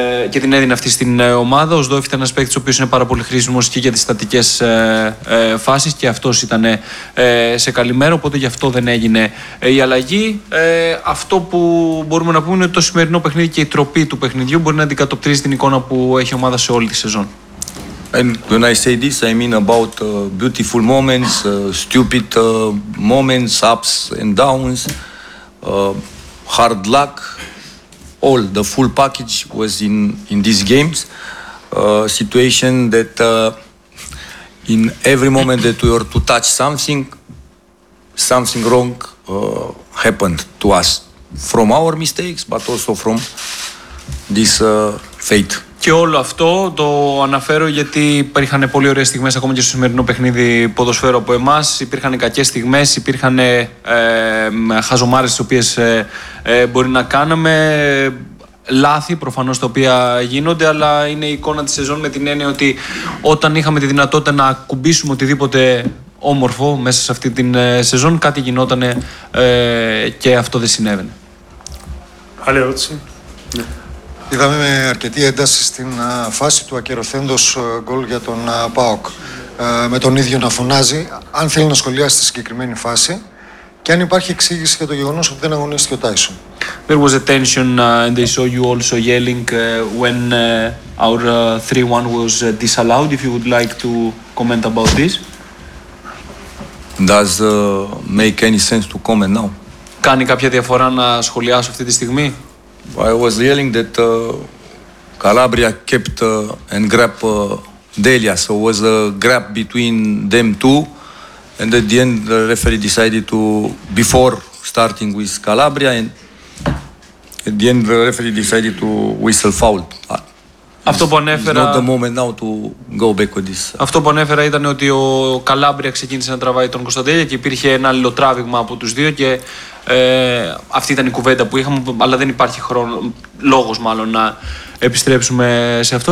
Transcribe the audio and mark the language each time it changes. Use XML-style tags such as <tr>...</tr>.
<el>και την έδινε αυτή στην ομάδα. Ο Σδόεφ ήταν ένας παίκτης ο οποίος είναι πάρα πολύ χρήσιμος και για τις στατικές φάσεις και αυτός ήταν σε καλή μέρα, οπότε γι' αυτό δεν έγινε η αλλαγή. Αυτό που μπορούμε να πούμε είναι ότι το σημερινό παιχνίδι και η τροπή του παιχνιδιού μπορεί να αντικατοπτρίζει την εικόνα που έχει η ομάδα σε όλη τη σεζόν.</el> <en>And when I say this, I mean about beautiful moments, stupid moments, ups and downs. hard luck, all the full package was in these games. Situation that in every moment that we were to touch something, something wrong happened to us. From our mistakes, but also from this fate.</en> <el>Και όλο αυτό το αναφέρω γιατί υπήρχαν πολύ ωραίες στιγμές ακόμα και στο σημερινό παιχνίδι ποδοσφαίρου από εμάς. Υπήρχαν κακές στιγμές, υπήρχαν χαζομάρες τις οποίες μπορεί να κάνουμε. Λάθη προφανώς τα οποία γίνονται, αλλά είναι η εικόνα της σεζόν με την έννοια ότι όταν είχαμε τη δυνατότητα να ακουμπήσουμε οτιδήποτε όμορφο μέσα σε αυτή την σεζόν, κάτι γινόταν και αυτό δεν συνέβαινε. Άλλη ερώτηση. Είδαμε με αρκετή ένταση στην φάση του ακεροθέντος γκολ για τον ΠΑΟΚ με τον ίδιο να φωνάζει. Αν θέλει να σχολιάσει τη συγκεκριμένη φάση και αν υπάρχει εξήγηση για το γεγονός ότι δεν αγωνίστηκε ο Τάισον.</el> <en>There was a tension and they saw you also yelling when our 3-1 was disallowed. If you would like to comment about this. Does make any sense to comment now?</en> <el>Κάνει κάποια διαφορά να σχολιάσω αυτή τη στιγμή?</el> <en>I was yelling that Calabria kept and grabbed Delia, so it was a grab between them two, and at the end the referee decided to, before starting with Calabria, and at the end the referee decided to whistle foul.</en> <el>Αυτό που ανέφερα,</el> <en>not the moment now to go back with this.</en> <el>Αυτό που ανέφερα ήταν ότι ο Καλάμπρια ξεκίνησε να τραβάει τον Κωνσταντέλια και υπήρχε ένα αλληλοτράβηγμα από τους δύο και αυτή ήταν η κουβέντα που είχαμε, αλλά δεν υπάρχει χρόνο, λόγος μάλλον να επιστρέψουμε σε αυτό.</el>